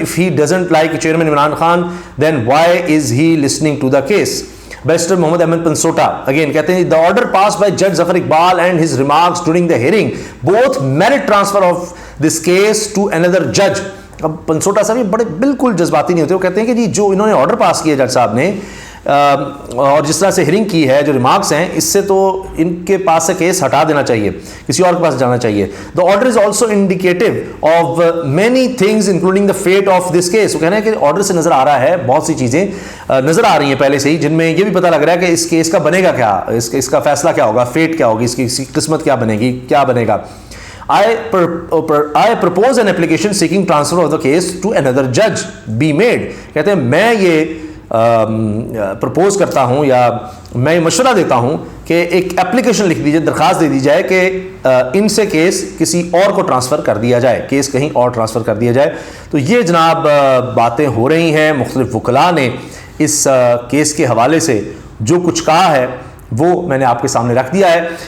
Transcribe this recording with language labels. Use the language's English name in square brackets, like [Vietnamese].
[English] If he doesn't like Chairman Imran Khan, then why is he listening to the case? Barrister Mohammad Ahmed Pansota again [Urdu] کہتے ہیں [English] the order passed by Judge Zafar Iqbal and his remarks during the hearing both merit transfer of this case to another judge. [Urdu] اب پنسوٹا صاحب یہ بڑے بالکل جذباتی نہیں ہوتے, وہ کہتے ہیں کہ جی جو انہوں نے آرڈر پاس کیا جج صاحب نے اور جس طرح سے ہیرنگ کی ہے, جو ریمارکس ہیں, اس سے تو ان کے پاس سے کیس ہٹا دینا چاہیے, کسی اور کے پاس جانا چاہیے. [English] The order is also indicative of many things including the fate of this case. [Urdu] وہ کہنا ہے کہ آرڈر سے نظر آ رہا ہے, بہت سی چیزیں نظر آ رہی ہیں پہلے سے ہی, جن میں یہ بھی پتہ لگ رہا ہے کہ اس کیس کا بنے گا کیا, اس کا فیصلہ کیا ہوگا, فیٹ کیا ہوگی, اس کی قسمت کیا بنے گی, کیا بنے گا. [English] I propose an application seeking transfer of the case to another judge be made. [Urdu] کہتے ہیں میں یہ پرپوز کرتا ہوں یا میں یہ مشورہ دیتا ہوں کہ ایک اپلیکیشن لکھ دیجیے, درخواست دے دی جائے کہ ان سے کیس کسی اور کو ٹرانسفر کر دیا جائے, کیس کہیں اور ٹرانسفر کر دیا جائے. تو یہ جناب باتیں ہو رہی ہیں, مختلف وکلاء نے اس کیس کے حوالے سے جو کچھ کہا ہے وہ میں نے آپ کے سامنے رکھ دیا ہے.